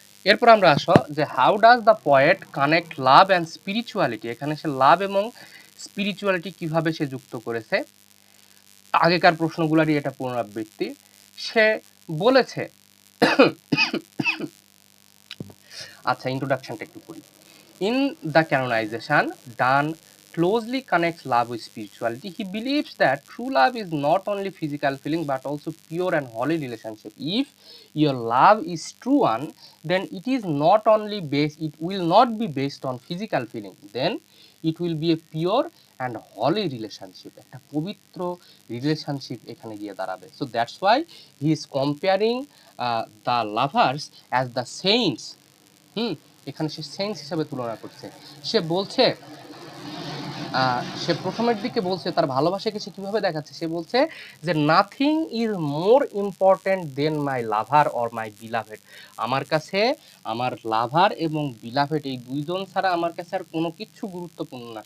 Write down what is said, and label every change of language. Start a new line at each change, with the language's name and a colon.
Bangla: এরপর আমরা আসো যে
English: how does the poet connect love and spirituality,
Bangla: এখানে সে লাভ এবং স্পিরিচুয়ালিটি কিভাবে সে যুক্ত করেছে। আগেকার প্রশ্নগুলোরই এটা পুনরাবৃত্তি। সে বলেছে, আচ্ছা ইন্ট্রোডাকশনটা একটু করি।
English: In the canonization Donne closely connects love with spirituality. He believes that true love is not only physical feeling but also pure and holy relationship. If your love is true one, then it is not only based, it will not be based on physical feeling, then it will be a pure and holy relationship,
Bangla: একটা পবিত্র relationship এখানে গিয়ে দাঁড়াবে।
English: So that's why he is comparing the lovers as the saints.
Bangla: এখানে সে sense হিসাবে তুলনা করছে। সে বলছে, সে প্রথমের দিকে বলছে তার ভালোবাসাকে সে কিভাবে দেখাচ্ছে, সে বলছে যে
English: nothing is more important than my lover or my beloved,
Bangla: আমার কাছে আমার লাভার এবং বিলাভেড এই দুইজন ছাড়া আমার কাছে আর কোনো কিছু গুরুত্বপূর্ণ না।